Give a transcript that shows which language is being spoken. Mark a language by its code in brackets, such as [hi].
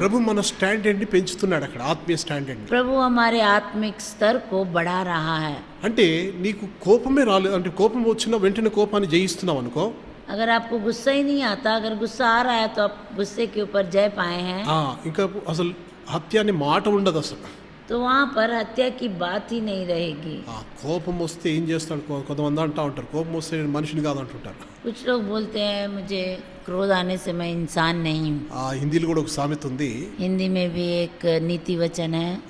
[te] ప్రభు మన స్టాండర్డ్ని పెంచుతున్నాడు అక్కడ, ఆత్మీయ స్టాండర్డ్ని. [hi] प्रभु हमारे आत्मिक स्तर को बढ़ा रहा है. [te] అంటే నీకు కోపమే రాలేదు అంటే కోపం వచ్చిన వెంటనే కోపాన్ని జయిస్తున్నావు అనుకో, [hi] अगर आपको गुस्सा ही नहीं आता, अगर गुस्सा आ रहा है तो आप गुस्से के ऊपर जय पाए हैं, [te] ఇంకా అసలు హత్య అనే మాట ఉండదు అసలు. [hi] तो तो वहाँ पर हत्या की बात ही नहीं रहेगी। [te] ఆ కోపం వస్తే ఏం చేస్తాడు కొంతమంది అంటూ ఉంటారు, కోపం వస్తే నేను మనిషిని కాదు అంటుంటారు. [hi] कुछ लोग बोलते हैं मुझे क्रोध आने से मैं इंसान नहीं हूँ। [te] ఆ హిందీలో కూడా ఒక సామెత ఉంది, [hi] हिंदी में भी एक नीति वचन है,